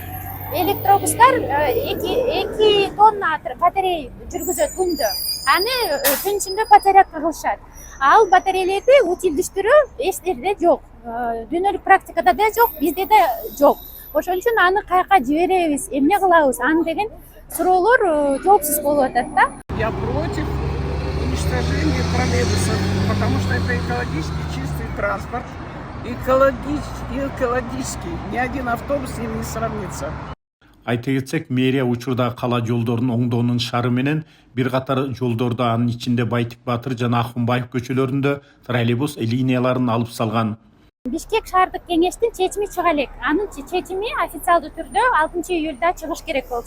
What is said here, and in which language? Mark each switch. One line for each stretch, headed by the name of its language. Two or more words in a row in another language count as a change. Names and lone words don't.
Kyrgyz: Электробустар 2 тонна батарея жүргүзөт күндө. Аны түн ичинде батарейка кылышат. Ал батарейлерди утилдештирүү эч жерде жок. Дүйнөлүк практикада да жок, бизде да жок. Ошон үчүн аны каяка жиберебиз, эмне кылабыз? Аны деген суроолор жоопсуз болуп атат да.
Russian: Я против уничтожения троллейбусов, потому что это экологически чистый транспорт. Экологический. Ни один автобус с ним не сравнится.
Kyrgyz: Айта кетсек, мэрия учурда кала жолдорунун оңдоонун шары менен бир катар жолдордо, анын ичинде Байтик Батыр жана Акунбаев көчөлөрүндө троллейбус линияларын алып салган. Бишкек шаардык кеңештин чечими чыга элек. Анын чечими официалдуу түрдө 6 июлда чыгыш керек болчу.